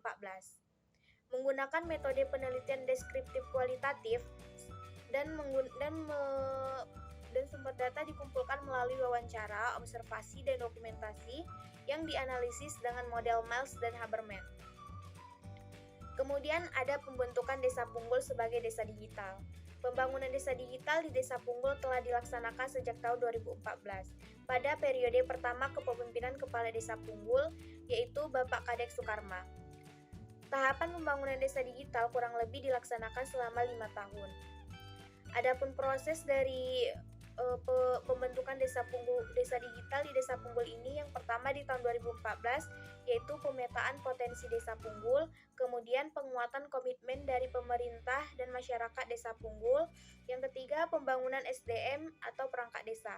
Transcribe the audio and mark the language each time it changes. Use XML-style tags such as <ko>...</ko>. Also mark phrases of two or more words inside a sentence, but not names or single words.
<id>Menggunakan metode penelitian deskriptif kualitatif dan sumber data dikumpulkan melalui wawancara, observasi, dan dokumentasi yang dianalisis dengan model Miles dan Habermas. Kemudian ada pembentukan Desa Punggul sebagai desa digital. Pembangunan desa digital di Desa Punggul telah dilaksanakan sejak tahun 2014 pada periode pertama kepemimpinan Kepala Desa Punggul, yaitu Bapak Kadek Sukarma. Tahapan pembangunan desa digital kurang lebih dilaksanakan selama 5 tahun. Adapun proses dari pembentukan desa digital di Desa Punggul ini, yang pertama di tahun 2014 yaitu pemetaan potensi Desa Punggul, kemudian penguatan komitmen dari pemerintah dan masyarakat Desa Punggul, yang ketiga pembangunan SDM atau perangkat desa.</id>